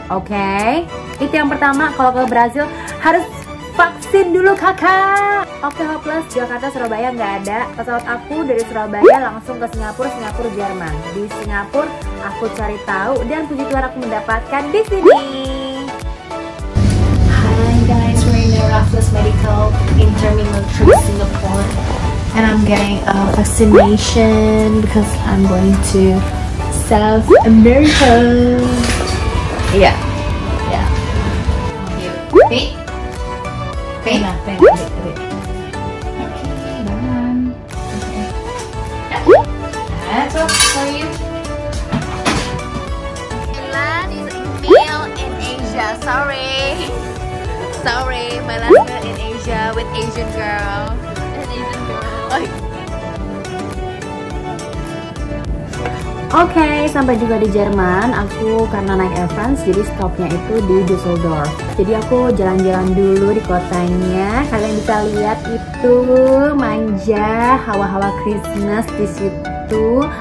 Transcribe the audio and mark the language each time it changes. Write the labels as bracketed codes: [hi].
[id] Oke? Itu yang pertama. Kalau ke Brazil harus vaksin dulu kakak. Oke, hopeless Jakarta Surabaya nggak ada. Pesawat aku dari Surabaya langsung ke Singapura, Jerman. Di Singapura aku cari tahu dan puji Tuhan aku mendapatkan di sini. [en] Hi guys, we're in the Raffles Medical in Terminal 3 Singapore, and I'm getting a vaccination because I'm going to South America. [id] Iya. [en] Wait. Wait. Okay, done. Okay. That's all for you. Last is meal in Asia. Sorry, my last meal in Asia with Asian girl. [id] Oke, sampai juga di Jerman. Aku karena naik Air France, jadi stopnya itu di Düsseldorf. Jadi aku jalan-jalan dulu di kotanya. Kalian bisa lihat itu manja, hawa-hawa Christmas di situ.